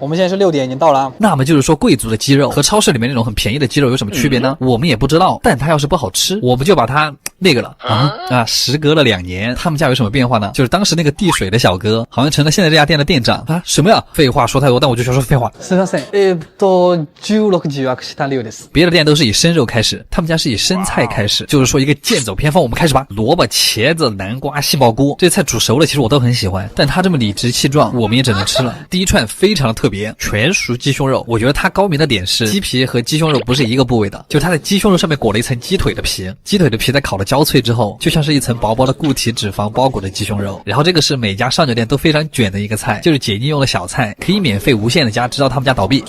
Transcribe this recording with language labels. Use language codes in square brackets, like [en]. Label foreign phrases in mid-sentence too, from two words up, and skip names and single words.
[zh] 我们现在是6点，已经到了啊。那么就是说，贵族的鸡肉和超市里面那种很便宜的鸡肉有什么区别呢？我们也不知道，但它要是不好吃，我们就把它那个了啊。时隔了2年，他们家有什么变化呢？就是当时那个递水的小哥，好像成了现在这家店的店长啊。什么呀？废话说太多，但我就想说废话。 [ja] すみません。16時は串田流です。 [zh] 别的店都是以生肉开始，他们家是以生菜开始，就是说一个剑走偏锋。我们开始吧，萝卜、茄子、南瓜、杏鲍菇，这菜煮熟了，其实我都很喜欢，但它这么理直气壮，我们也只能吃了。第一串非常的特别，全熟鸡胸肉，我觉得它高明的点是鸡皮和鸡胸肉不是一个部位的，就它在鸡胸肉上面裹了一层鸡腿的皮，鸡腿的皮在烤的焦脆之后，就像是一层薄薄的固体脂肪包裹的鸡胸肉。然后这个是每家烧鸟店都非常卷的一个菜，就是解腻用的小菜，可以免费无限的加，直到他们家倒闭。